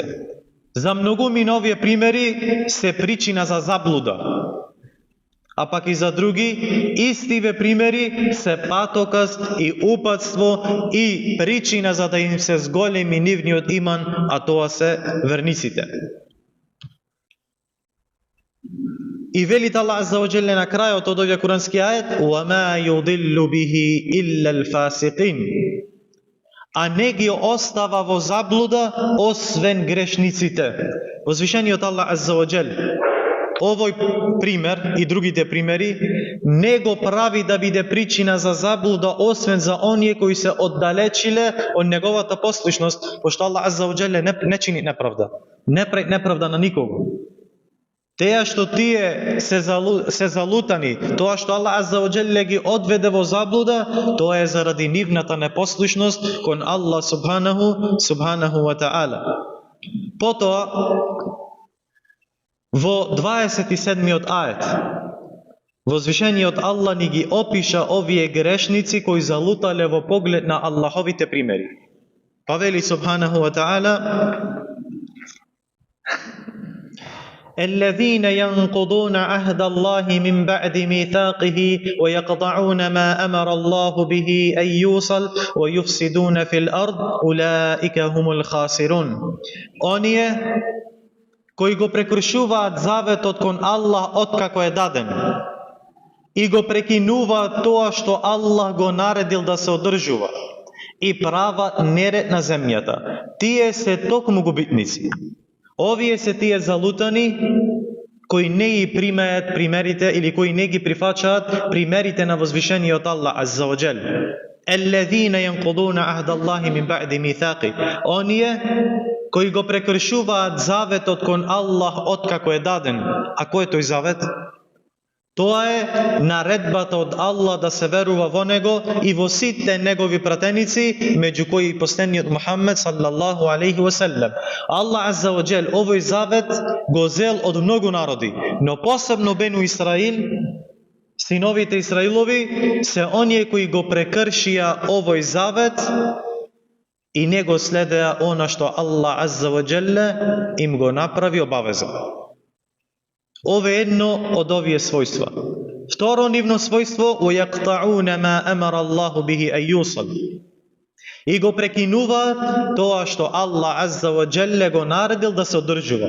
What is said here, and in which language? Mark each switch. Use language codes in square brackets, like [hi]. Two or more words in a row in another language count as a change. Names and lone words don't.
[mk] За многумина овие примери се причина за заблуда, а пак и за други истиве примери се патоказ и упатство и причина за да им се зголеми нивниот иман, а тоа се верниците. И велит Аллах [ar] عز وجل [mk] на крајот од овој курански ајет: [ar] "وما يضل به إلا الفاسقين." [mk] А не ги остава во заблуда освен грешниците. Возвишениот Аллах [ar] عز وجل [mk] овој пример и другите примери не го прави да биде причина за заблуда освен за оние кои се оддалечиле од неговата послушност, пошто Аллах [ar] عز وجل [mk] не чини неправда. Не прави неправда на никого. Теа што тие се залутани, тоа што Аллах [ar] عز وجل [mk] ги одведе во заблуда, тоа е заради нивната непослушност кон Аллах [ar] سبحانه وتعالى. [mk] Потоа во 27-миот ајет возвишениот Аллах ни ги опиша овие грешници кои залутале во поглед на Аллаховите примери. Па вели [ar] سبحانه وتعالى: الذين ينقضون عهد الله من بعد ميثاقه ويقطعون ما أمر الله به أن يوصل ويفسدون في الأرض أولئك هم الخاسرون. [mk] Оние кои го прекршуваат заветот кон Аллах откако е даден и го прекинуваат тоа што Аллах го наредил да се одржува и прават неред на земјата, тие се токму губитници. Овие се тие залутани кои не ги примаат примерите или кои не ги прифачаат примерите на возвишениот Аллах [ar] عز وجل. الذين ينقضون عهد الله من بعد ميثاقه. [mk] Оние кои го прекршуваат заветот кон Аллах откако е даден. А кој е тој завет? Тоа е наредбата од Аллах да се верува во Него и во сите Негови пратеници, меѓу кои и последниот Мухаммед [ar] صلى الله عليه وسلم. [mk] Аллах [ar] عز وجل [mk] овој завет го зел од многу народи, но посебно Бену Исраил, синовите Исраилови, се оние кои го прекршија овој завет и не го следеа она што Аллах [ar] عز وجل [mk] им го направи обавеза. Ова е едно од овие својства. Второ нивно својство: [ar] وَيَقْطَعُونَ مَا أَمَرَ اللَّهُ بِهِ أَن يُوصَلَ. [mk] И го прекинуваат тоа што Аллах [ar] عز وجل [mk] го наредил да се одржува.